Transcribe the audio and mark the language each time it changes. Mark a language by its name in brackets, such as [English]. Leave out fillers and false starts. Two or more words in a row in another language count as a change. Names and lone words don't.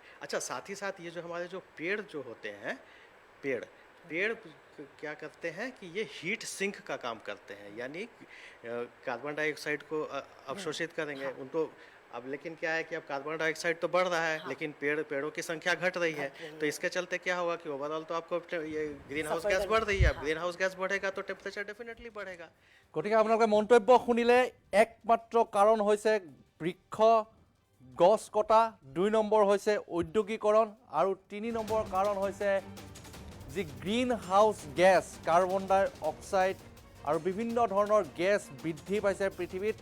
[Hindi] अच्छा, साथ ही साथ ये जो हमारे जो पेड़ जो होते हैं, पेड़ क्या करते हैं कि ये [English] heat sink [Hindi] का काम करते हैं, यानी [English] carbon dioxide [Hindi] को अवशोषित करेंगे उनको। अब लेकिन क्या है कि अब [English] carbon dioxide [Hindi] तो बढ़ रहा है, लेकिन पेड़ों की संख्या घट रही है। तो इसके चलते क्या होगा कि ओवरऑल तो आपको ये [English] green house gas [Hindi] बढ़ रही है। अब [English] green house gas [Hindi] बढ़ेगा तो [English] temperature definitely [Hindi] बढ़ेगा। [Assamese] গতিকে আপোনালোকে মন্তব্য শুনিলে একমাত্ৰ কাৰণ হৈছে বৃক্ষ গছ কটা, 2 নম্বৰ হৈছে ঔদ্যোগিকৰণ আৰু 3 নম্বৰ কাৰণ হৈছে যি [English] green house gas, carbon dioxide [Assamese] আৰু বিভিন্ন ধৰণৰ গেছ বৃদ্ধি পাইছে পৃথিৱীত।